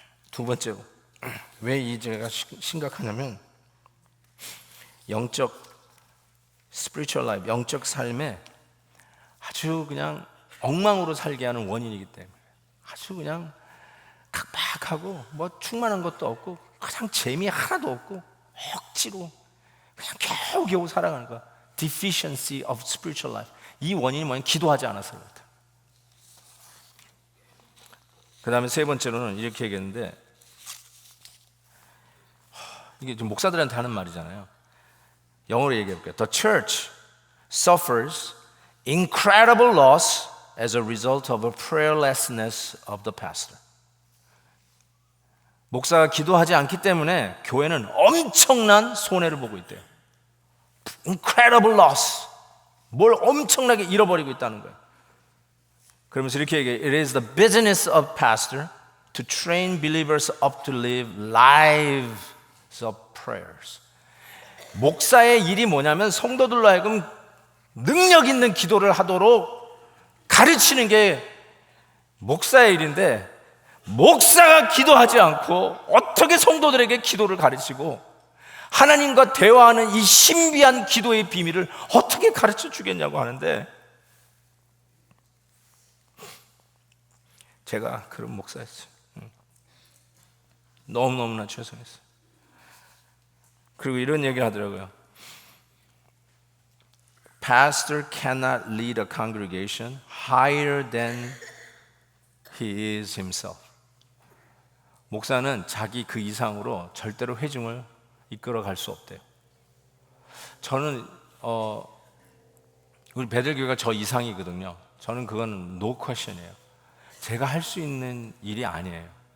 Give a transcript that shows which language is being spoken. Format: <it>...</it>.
<ko>두 번째로 왜 이 죄가 심각하냐면 영적 spiritual life, 영적 삶에 아주 그냥 엉망으로 살게 하는 원인이기 때문에 아주 그냥 각박하고 뭐 충만한 것도 없고 그냥 재미 하나도 없고 억지로 그냥 겨우겨우 살아가는 거야.</ko> <en>Deficiency of spiritual life.</en> <ko>이 원인이 뭐냐면 기도하지 않아서 그렇다. 그 다음에 세 번째로는 이렇게 얘기했는데 이게 좀 목사들한테 하는 말이잖아요. 영어로 얘기해볼게요.</ko> <en>The church suffers incredible loss as a result of a prayerlessness of the pastor.</en> <ko>목사가 기도하지 않기 때문에 교회는 엄청난 손해를 보고 있대요.</ko> <en>Incredible loss.</en> <ko>뭘 엄청나게 잃어버리고 있다는 거예요. 그러면서 이렇게 얘기해요.</ko> <en>It is the business of pastor to train believers up to live lives of prayers.</en> <ko>목사의 일이 뭐냐면 성도들로 하여금 능력 있는 기도를 하도록 가르치는 게 목사의 일인데 목사가 기도하지 않고 어떻게 성도들에게 기도를 가르치고 하나님과 대화하는 이 신비한 기도의 비밀을 어떻게 가르쳐 주겠냐고 하는데 제가 그런 목사였어요. 너무너무나 죄송했어요. 그리고 이런 얘기를 하더라고요.</ko> <en>Pastor cannot lead a congregation higher than he is himself.</en> <ko>목사는 자기 그 이상으로 절대로 회중을 이끌어 갈 수 없대요. 저는 우리 베들교회가 저 이상이거든요. 저는 그건</ko> <en>no question</en> <ko>이에요. 제가 할 수 있는 일이 아니에요.</ko>